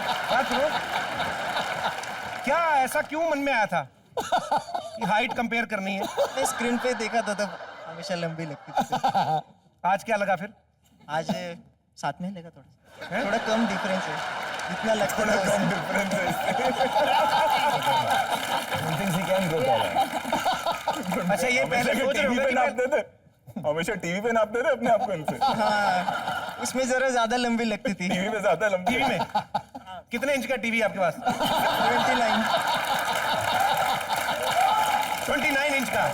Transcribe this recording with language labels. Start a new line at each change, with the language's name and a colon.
Hindi: बात सुनो, क्या ऐसा क्यों मन में आया था कि हाइट कंपेयर करनी है? मैं स्क्रीन पे देखा था तब हमेशा लंबी लगती थी। आज क्या लगा फिर? आज साथ में लगा थोड़ा कम डिफरेंस है, जितना लगता था कम डिफरेंस है।
English: He thinks he can grow taller.
Hindi: अच्छा ये पहले सोच रहे होंगे कि नापते थे, हमेशा टीवी पे नापते थे अपने आप को इनसे। हाँ, उसमें जरा ज्यादा लंबी लगती थी। टीवी में ज्यादा लंबी। टीवी में कितने इंच का टीवी है आपके पास? 29 इंच का।